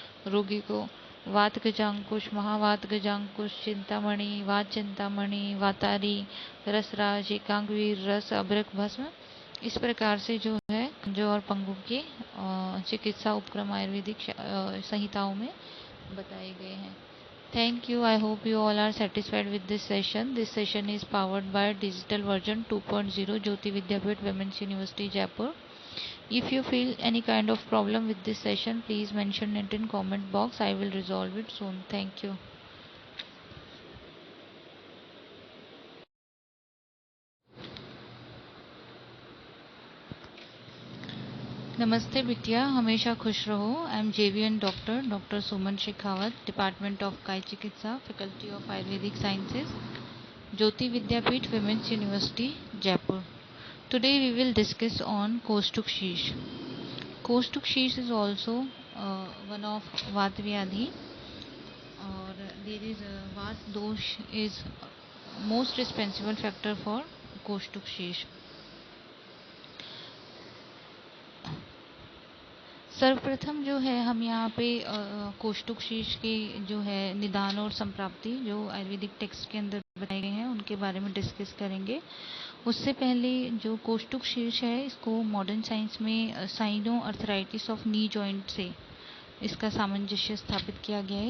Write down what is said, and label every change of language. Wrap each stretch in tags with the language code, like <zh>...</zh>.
<hi>रोगी को वात गजांकुश, महावात गजांकुश, चिंतामणि, वात चिंतामणि, वातारी, रसराज, एकांगवीर रस, अभ्रक भस्म, इस प्रकार से जो है खंजो और पंगु के चिकित्सा उपक्रम आयुर्वेदिक संहिताओं में बताए गए हैं।</hi> <en>Thank you. I hope you all are satisfied with this session. This session is powered by digital version 2.0 Jyoti Vidyapeeth Women's University Jaipur. If you feel any kind of problem with this session, please mention it in comment box. I will resolve it soon. Thank you.</en> <hi>नमस्ते बिटिया, हमेशा खुश रहो।</hi> <en>I am JVN doctor Suman Shekhawat, department of काय चिकित्सा, faculty of Ayurvedic sciences, Jyoti Vidyapeeth Women's University, Jaipur. Today we will discuss on Koshtukshis. Koshtukshis is also one of Vat Vyadhi, or there is Vat dosh is most responsible factor for Koshtukshis.</en> <hi>सर्वप्रथम जो है हम यहाँ पे कोष्ठुकशीश के जो है निदान और संप्राप्ति जो आयुर्वेदिक टेक्स्ट के अंदर बताए गए हैं उनके बारे में डिस्कस करेंगे। उससे पहले जो कोष्ठुकशीश है इसको मॉडर्न साइंस में cyano arthritis of knee joint से इसका सामंजस्य स्थापित किया गया है।</hi>